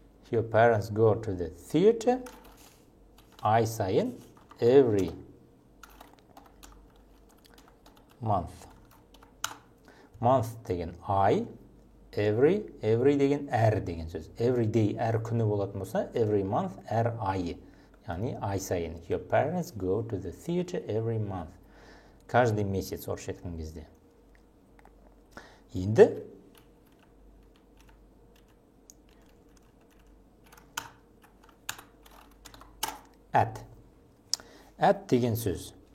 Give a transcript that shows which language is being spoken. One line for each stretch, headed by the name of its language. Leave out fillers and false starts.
English: Your parents go to the theater
Kazakh: ай сайын
English: every month.
Kazakh: Month деген ай, every деген әр деген сөз.
English: Every day
Kazakh: әр күні болатын болса,
English: every month
Kazakh: әр айы. Яғни ай сайын.
English: Your parents go to the theater every month.
Russian: Каждый месяц
Kazakh: орысша айтқан кезде. Енді at деген сөз.